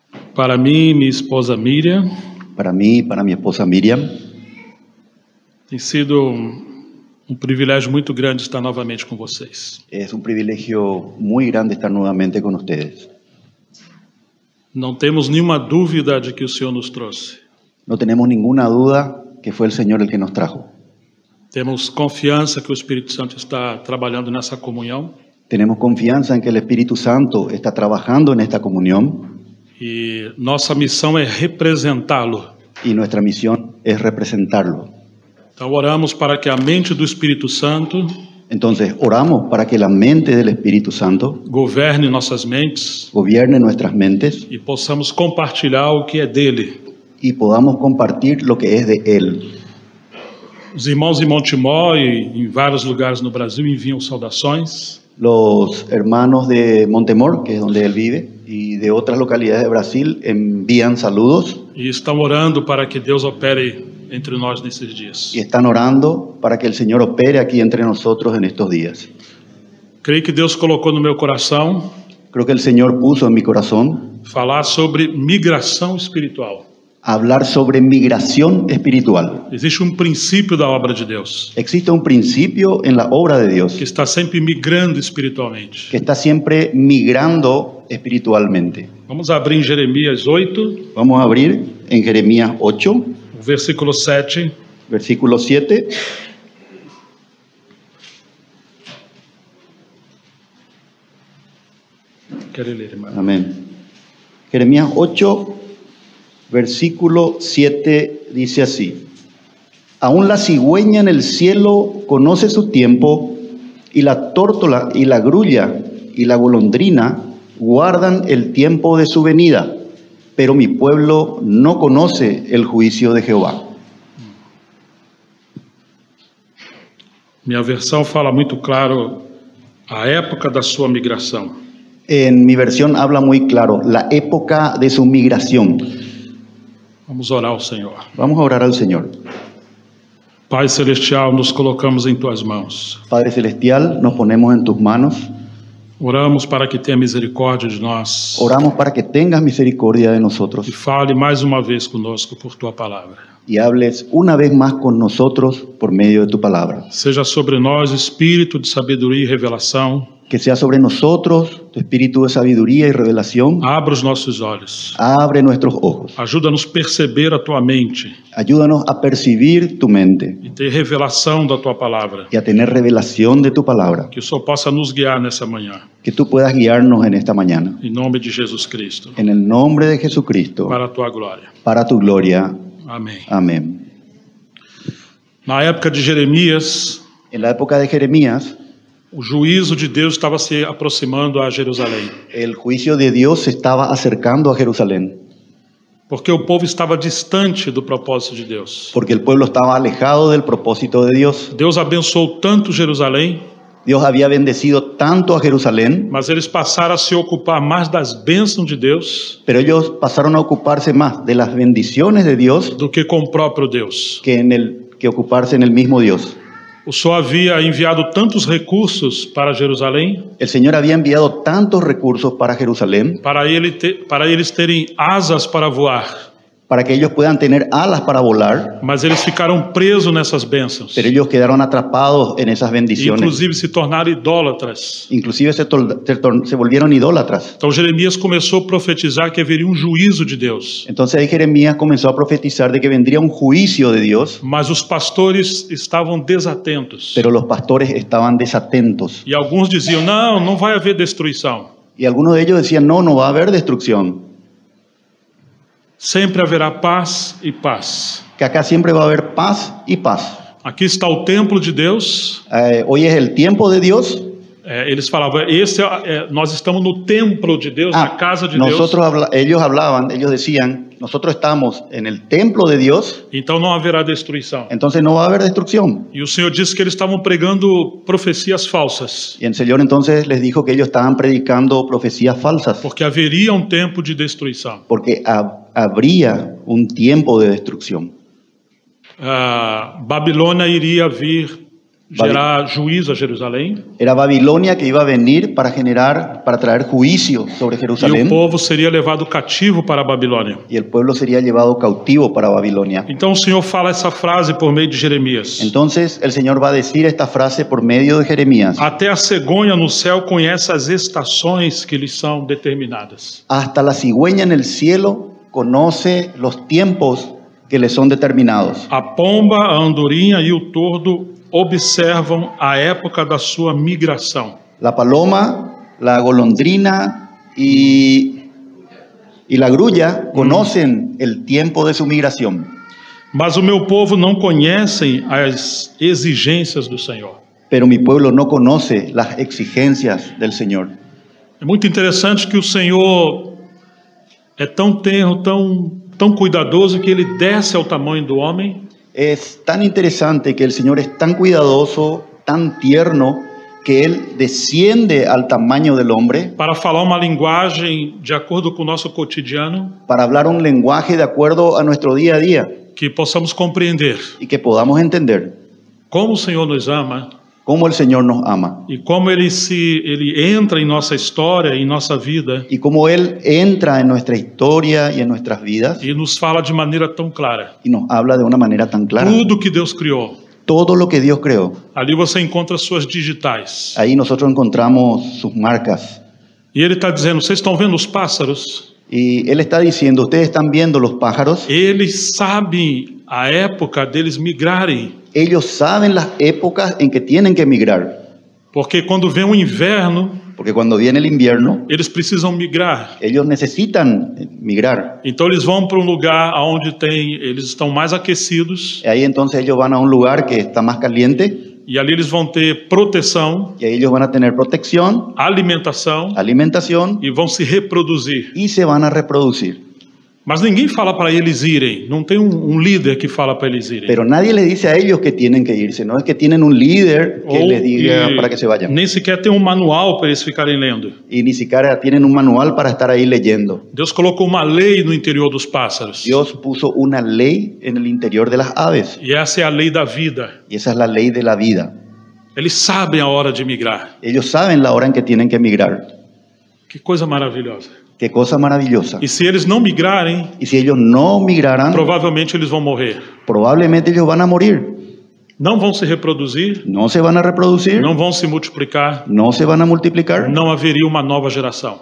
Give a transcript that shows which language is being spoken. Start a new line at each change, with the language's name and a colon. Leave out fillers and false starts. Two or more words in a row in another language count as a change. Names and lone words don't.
Portuguese: Para mim e minha esposa Miriam,
Spanish: Para mí y para mi esposa Miriam,
Portuguese: tem sido um privilégio muito grande estar novamente com vocês.
Spanish: es un privilegio muy grande estar nuevamente con ustedes.
Portuguese: Não temos nenhuma dúvida de que o Senhor nos trouxe.
Spanish: No tenemos ninguna duda que fue el Señor el que nos trajo.
Portuguese: Temos confiança que o Espírito Santo está trabalhando nessa comunhão
Spanish: Tenemos confianza en que el Espíritu Santo está trabajando en esta comunión
Portuguese: e nossa missão é representá-lo.
Spanish: y nuestra misión es representarlo.
Portuguese: Então oramos para que a mente do Espírito Santo
Spanish: Entonces oramos para que la mente del Espíritu Santo
Portuguese: governe nossas mentes
Spanish: gobierne nuestras mentes
Portuguese: e possamos compartilhar o que é dele.
Spanish: y podamos compartir lo que es de Él.
Portuguese: Os irmãos em Montemor e em vários lugares no Brasil enviam saudações.
Spanish: Los hermanos de Montemor, que es donde él vive, y de otras localidades de Brasil envían saludos
Portuguese: E estão orando para que Deus opere entre nós nesses dias.
Spanish: y están orando para que el Señor opere aquí entre nosotros en estos días.
Portuguese: Creio que Deus colocou no meu coração
Spanish: Creo que el Señor puso en mi corazón
Portuguese: falar sobre migração espiritual.
Spanish: hablar sobre migración espiritual.
Portuguese: Existe um princípio da obra de Deus
Spanish: Existe un principio en la obra de Dios
Portuguese: que está sempre migrando espiritualmente.
Spanish: que está siempre migrando espiritualmente.
Portuguese: Vamos abrir em Jeremias 8,
Spanish: Vamos a abrir en Jeremías 8,
Portuguese: o versículo 7.
Spanish: versículo 7.
Portuguese: Quero ler, irmão.
Spanish: Amén. Jeremías 8, versículo 7 dice así: Aún la cigüeña en el cielo conoce su tiempo, y la tórtola y la grulla y la golondrina guardan el tiempo de su venida, pero mi pueblo no conoce el juicio de Jehová.
Portuguese: Minha versão fala muito claro a época da sua migração.
Spanish: En mi versión habla muy claro la época de su migración.
Portuguese: Vamos orar ao Senhor.
Spanish: Vamos a orar al Señor.
Portuguese: Pai Celestial, nos colocamos em Tuas mãos.
Spanish: Padre Celestial, nos ponemos en tus manos.
Portuguese: Oramos para que tenha misericórdia de nós
Spanish: Oramos para que tengas misericordia de nosotros
Portuguese: e fale mais uma vez conosco por Tua palavra.
Spanish: y hables una vez más con nosotros por medio de tu palabra.
Portuguese: Seja sobre nós espírito de sabedoria e revelação.
Spanish: Que sea sobre nosotros tu espíritu de sabiduría y revelación.
Portuguese: Abra os nossos olhos.
Spanish: Abre nuestros ojos.
Portuguese: Ajuda-nos a perceber a Tua mente
Spanish: Ayúdanos a percibir tu mente
Portuguese: e ter revelação da Tua palavra.
Spanish: y a tener revelación de tu palabra.
Portuguese: Que o Senhor possa nos guiar nessa manhã.
Spanish: Que tú puedas guiarnos en esta mañana.
Portuguese: Em nome de Jesus Cristo.
Spanish: En el nombre de Jesucristo,
Portuguese: Para a Tua glória.
Spanish: para tu gloria.
Portuguese: Amém.
Spanish: Amén.
Portuguese: Na época de Jeremias,
Spanish: En la época de Jeremías,
Portuguese: o juízo de Deus estava se aproximando a Jerusalém.
Spanish: el juicio de Dios se estaba acercando a Jerusalén,
Portuguese: Porque o povo estava distante do propósito de Deus.
Spanish: porque el pueblo estaba alejado del propósito de Dios.
Portuguese: Deus abençoou tanto Jerusalém,
Spanish: Dios había bendecido tanto a Jerusalén,
Portuguese: mas eles passaram a se ocupar mais das bênçãos de Deus
Spanish: pero ellos pasaron a ocuparse más de las bendiciones de Dios
Portuguese: do que com o próprio Deus.
Spanish: que ocuparse en el mismo Dios.
Portuguese: O Senhor havia enviado tantos recursos para Jerusalém
Spanish: El Señor había enviado tantos recursos para Jerusalén
Portuguese: para eles terem asas para voar,
Spanish: para que ellos puedan tener alas para volar,
Portuguese: mas eles ficaram presos nessas bênçãos.
Spanish: pero ellos quedaron atrapados en esas bendiciones.
Portuguese: Inclusive se tornaram idólatras.
Spanish: Inclusive se volvieron idólatras.
Portuguese: Então Jeremias começou a profetizar que haveria um juízo de Deus.
Spanish: Entonces ahí Jeremías comenzó a profetizar de que vendría un juicio de Dios,
Portuguese: Mas os pastores estavam desatentos.
Spanish: pero los pastores estaban desatentos.
Portuguese: E alguns diziam, não vai haver destruição.
Spanish: Y algunos de ellos decían, no, no va a haber destrucción,
Portuguese: Sempre haverá paz e paz.
Spanish: que acá siempre va a haber paz y paz.
Portuguese: Aqui está o templo de Deus.
Spanish: Hoy es el tiempo de Dios.
Portuguese: Eles falavam, nós estamos no templo de Deus, na casa de Deus.
Spanish: Ellos decían, nosotros estamos en el templo de Dios,
Portuguese: Então não haverá destruição.
Spanish: entonces no va a haber destrucción.
Portuguese: E o Senhor disse que eles estavam pregando profecias falsas,
Spanish: Y el Señor entonces les dijo que ellos estaban predicando profecías falsas,
Portuguese: porque haveria um tempo de destruição.
Spanish: porque habría un tiempo de destrucción.
Portuguese: Babilônia iria vir gerar juízo a Jerusalém.
Spanish: Era Babilonia que iba a venir para traer juicio sobre
Portuguese: E o
Spanish: Jerusalén,
Portuguese: povo seria levado cativo para a Babilônia.
Spanish: y el pueblo sería llevado cautivo para Babilonia.
Portuguese: Então o Senhor fala essa frase por meio de Jeremias.
Spanish: Entonces el Señor va a decir esta frase por medio de Jeremías.
Portuguese: Até a cegonha no céu conhece as estações que lhes são determinadas.
Spanish: Hasta la cigüeña en el cielo conoce los tiempos que le son determinados.
Portuguese: A pomba, a andorinha e o tordo observam a época da sua migração.
Spanish: La paloma, la golondrina y la grulla conocen el tiempo de su migración.
Portuguese: Mas o meu povo não conhecem as exigências do Senhor.
Spanish: Pero mi pueblo no conoce las exigencias del Señor.
Portuguese: É muito interessante que o Senhor é tão tenro, tão cuidadoso que ele desce ao tamanho do homem.
Spanish: Es tan interesante que el Señor es tan cuidadoso, tan tierno, que Él desciende al tamaño del hombre
Portuguese: Para falar uma linguagem de acordo com o nosso cotidiano,
Spanish: para hablar un lenguaje de acuerdo a nuestro día a día
Portuguese: que possamos compreender
Spanish: y que podamos entender
Portuguese: como o Senhor nos ama
Spanish: cómo el Señor nos ama
Portuguese: e como ele entra em nossa história, em nossa vida
Spanish: y cómo Él entra en nuestra historia y en nuestras vidas
Portuguese: e nos fala de maneira tão clara.
Spanish: y nos habla de una manera tan clara.
Portuguese: Tudo que Deus criou,
Spanish: Todo lo que Dios creó,
Portuguese: ali você encontra suas digitais.
Spanish: ahí nosotros encontramos sus marcas.
Portuguese: E ele está dizendo, vocês estão vendo os pássaros?
Spanish: Y Él está diciendo, ustedes están viendo los pájaros,
Portuguese: Eles sabem a época deles migrarem.
Spanish: ellos saben las épocas en que tienen que migrar,
Portuguese: Porque quando vem o inverno,
Spanish: porque cuando viene el invierno,
Portuguese: eles precisam migrar.
Spanish: ellos necesitan migrar.
Portuguese: Então eles vão para um lugar onde eles estão mais aquecidos
Spanish: Ahí entonces ellos van a un lugar que está más caliente
Portuguese: e ali eles vão ter proteção,
Spanish: y ahí ellos van a tener protección,
Portuguese: alimentação
Spanish: alimentación
Portuguese: e vão se reproduzir.
Spanish: y se van a reproducir.
Portuguese: Mas ninguém fala para eles irem. Não tem um líder que fala para eles irem.
Spanish: Pero nadie le dice a ellos que tienen que irse, no es que tienen un líder que les diga para que se vayan.
Portuguese: Nem sequer tem um manual para eles ficarem lendo.
Spanish: Y ni siquiera tienen un manual para estar ahí leyendo.
Portuguese: Deus colocou uma lei no interior dos pássaros.
Spanish: Dios puso una ley en el interior de las aves
Portuguese: E essa é a lei da vida.
Spanish: y esa es la ley de la vida.
Portuguese: Eles sabem a hora de migrar.
Spanish: Ellos saben la hora en que tienen que migrar.
Portuguese: Que coisa maravilhosa.
Spanish: Qué cosa maravillosa.
Portuguese: E se eles não migrarem,
Spanish: Y si ellos no migraran,
Portuguese: provavelmente eles vão morrer.
Spanish: probablemente ellos van a morir.
Portuguese: Não vão se reproduzir,
Spanish: No se van a reproducir,
Portuguese: não vão se multiplicar,
Spanish: no se van a multiplicar
Portuguese: não haveria uma nova geração.